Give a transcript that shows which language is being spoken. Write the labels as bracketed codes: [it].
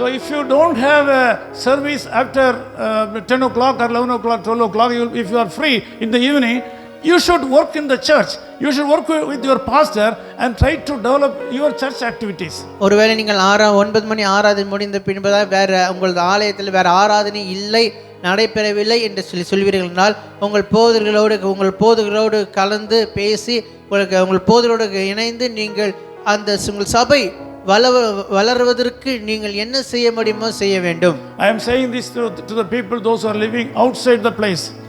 [en] So if you don't have a service after 10 o'clock or 11 o'clock, 12 o'clock, if you are free in the evening, you should work in the church. You should work with your pastor and try to develop your church activities. [ta] ஒருவேளை நீங்கள் 9 மணி ஆராதனை முடிந்த பின்பதாக வேறு உங்களது ஆலயத்தில் வேறு ஆராதனை இல்லை, நடைபெறவில்லை என்று சொல்வீர்கள் என்றால் உங்கள் போதகர்களோடு கலந்து பேசி உங்கள் போதகரோடு இணைந்து நீங்கள் அந்த உங்கள் சபை வளர்வதற்கு நீங்கள் என்ன செய்ய முடியுமோ செய்ய வேண்டும். [en] I am saying this to the people, those who are living outside the place.